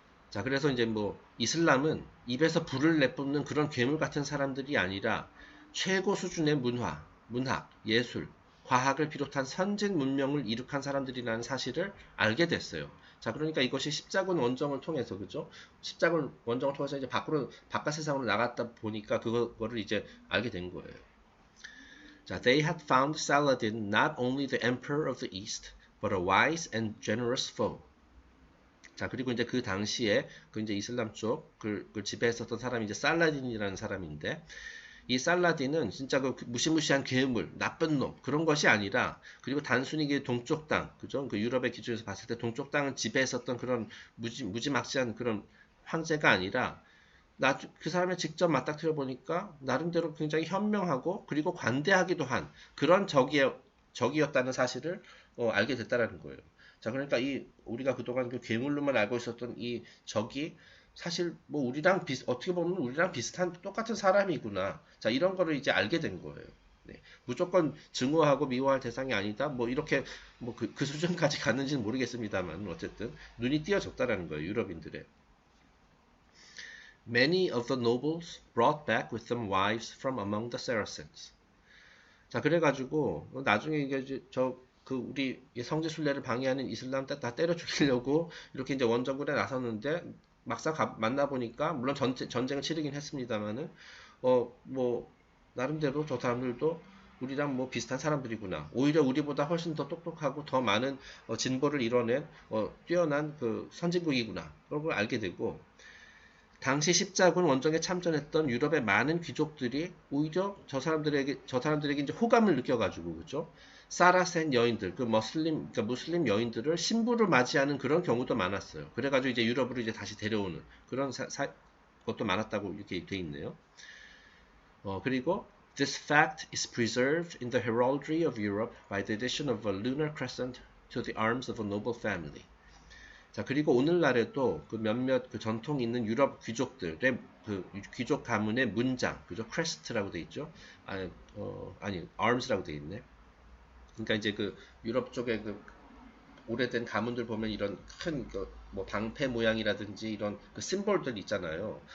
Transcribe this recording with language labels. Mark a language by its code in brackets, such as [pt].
[ko] 자, 그래서 이제 뭐 이슬람은 입에서 불을 내뿜는 그런 괴물 같은 사람들이 아니라 최고 수준의 문학, 예술, 과학을 비롯한 선진 문명을 이룩한 사람들이라는 사실을 알게 됐어요. 자, 그러니까 이것이 십자군 원정을 통해서, 그죠? 십자군 원정을 통해서 이제 바깥 세상으로 나갔다 보니까 그거를 이제 알게 된 거예요. [en] 자, they had found Saladin not only the emperor of the East, but a wise and generous foe. [ko] 자, 그리고 이제 그 당시에 그 이제 이슬람 쪽 그걸 지배했었던 사람이 이제 살라딘이라는 사람인데, 이 살라딘은 진짜 그 무시무시한 괴물, 나쁜 놈 그런 것이 아니라, 그리고 단순히 그 동쪽 땅, 그죠? 그 유럽의 기준에서 봤을 때 동쪽 땅을 지배했었던 그런 무지막지한 그런 황제가 아니라, 그 사람을 직접 맞닥뜨려 보니까 나름대로 굉장히 현명하고 그리고 관대하기도 한 그런 적이었다는 사실을 알게 됐다라는 거예요. 자, 그러니까 우리가 그동안 그 괴물로만 알고 있었던 이 적이 사실 뭐 어떻게 보면 우리랑 비슷한 똑같은 사람이구나. 자, 이런 거를 이제 알게 된 거예요. 네. 무조건 증오하고 미워할 대상이 아니다. 뭐 이렇게 뭐 그 수준까지 갔는지는 모르겠습니다만 어쨌든 눈이 띄어졌다라는 거예요, 유럽인들의. [en] Many of the nobles brought back with them wives from among the Saracens. [ko] 자, 그래가지고 나중에 이게 우리 성지순례를 방해하는 이슬람 다 때려 죽이려고 이렇게 이제 원정군에 나섰는데, 막상 만나보니까 물론 전쟁을 치르긴 했습니다만은 뭐 나름대로 저 사람들도 우리랑 뭐 비슷한 사람들이구나. 오히려 우리보다 훨씬 더 똑똑하고 더 많은 진보를 이뤄낸 뛰어난 그 선진국이구나. 그런 걸 알게 되고, 당시 십자군 원정에 참전했던 유럽의 많은 귀족들이 오히려 저 사람들에게 이제 호감을 느껴가지고, 그죠? 사라센 여인들, 그러니까 무슬림 여인들을 신부를 맞이하는 그런 경우도 많았어요. 그래가지고 이제 유럽으로 이제 다시 데려오는 그런 것도 많았다고 이렇게 돼 있네요. [en] 그리고 this fact is preserved in the heraldry of Europe by the addition of a lunar crescent to the arms of a noble family. [ko] 자, 그리고 오늘날에도 그 몇몇 그 전통 있는 유럽 귀족들의 그 귀족 가문의 문장, 그죠? 크레스트라고 돼 있죠? 아니, arms라고 돼 있네. 그러니까 이제 그 유럽 쪽에 그 오래된 가문들 보면 이런 큰 뭐 방패 모양이라든지 이런 그 심볼들 있잖아요.